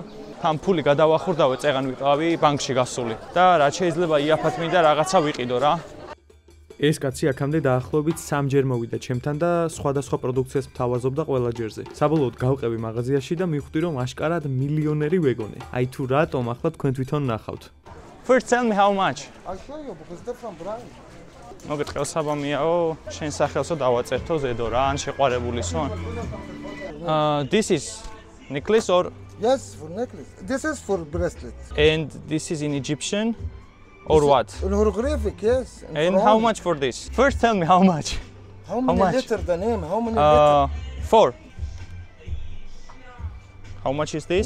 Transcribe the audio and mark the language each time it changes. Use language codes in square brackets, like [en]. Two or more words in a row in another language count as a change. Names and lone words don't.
[ka] ამ ფული გადავახურდავე, წეღან ვიყავი ბანკში გასული და რაც შეიძლება იაფად მინდა რაღაცა ვიყიდო რა. ეს კაცი აქამდე დაახლოებით 3 ჯერ მოვიდა ჩემთან და სხვადასხვა პროდუქციას მთავაზობდა ყველა ჯერზე. საბოლოოდ გავყევი მაღაზიაში და მივხვდი რომ აშკარად მილიონერი ვეგონე. აი თუ რატომ, ახლა თქვენ თვითონ ნახავთ. [en] First tell me how much? I'll show you because different brand. [ka] მოგეთყევ საბამიაო, შენ სახელსო დავაწერთო ზედო რა, ან შეყვარებულისო. [en] This is necklace or Yes, for necklace. This is for bracelet. And this is in Egyptian or This what? In hieroglyphic, yes. And how much for this? First tell me how much. How many much? letter the name? How many letter? 4. How much is this?